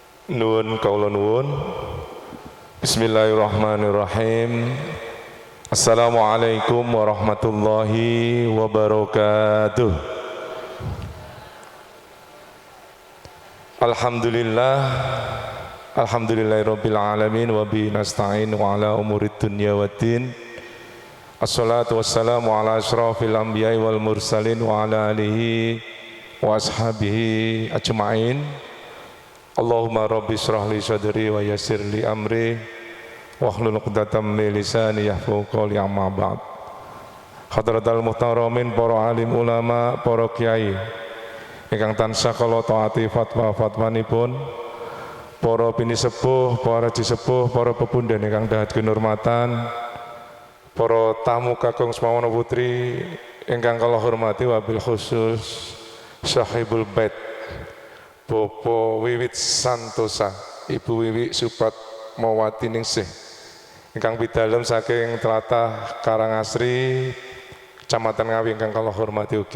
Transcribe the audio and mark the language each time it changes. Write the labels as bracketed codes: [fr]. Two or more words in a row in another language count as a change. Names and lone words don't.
[jv] Nuwun kaula nuwun. [ar] بسم الله الرحمن الرحيم. السلام عليكم ورحمة الله وبركاته. الحمد لله. الحمد لله رب العالمين وبه نستعين وعلى أمور الدنيا والدين. الصلاة والسلام على أشرف الأنبياء والمرسلين وعلى آله وأصحابه أجمعين. اللهم رب اشرح لي صدري ويسر لي أمري واحلل عقدة من لساني يفقهوا قولي، أما بعد. حضرة المحترمين, [jv] para alim ulama, para kiai ingkang tansah kula taati fatwa-fatwanipun, para bini sepuh, para jisepuh, para pepundhen ingkang dahat kinurmatan, para tamu kakung semawana putri ingkang kula hormati, [ar] وبالخصوص صاحب البيت [jv] Bapak Wiwit Santosa, Ibu Wiwi Supatmawati Ningsih ingkang bidalem saking tlatah Karangasri, Kecamatan Ngawi ingkang kula hormati ugi.